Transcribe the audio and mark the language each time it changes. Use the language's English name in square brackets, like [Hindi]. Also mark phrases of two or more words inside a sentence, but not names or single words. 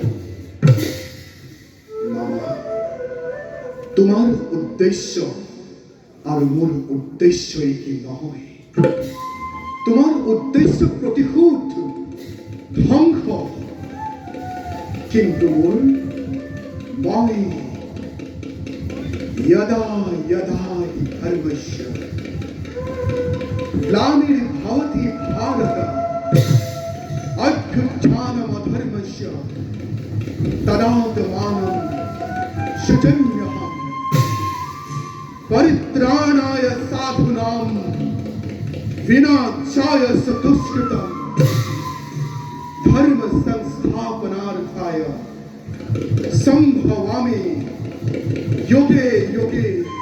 [Assamese] মামা, তোমাৰ উদ্দেশ্য আৰু মোৰ উদ্দেশ্য একে নহয়। তোমাৰ উদ্দেশ্য প্ৰতিশোধ, ধ্বংস, কিন্তু মই [Sanskrit] यदा यदा हि धर्मस्य ग्लानिर्भवति भारत अभ्युत्थानमधर्मस्य तदात्मानं सृजन्यहम् परित्राणाय साधूनां विनाशाय च दुष्कृतं धर्म संस्थापनार्थाय संभवामि युगे युगे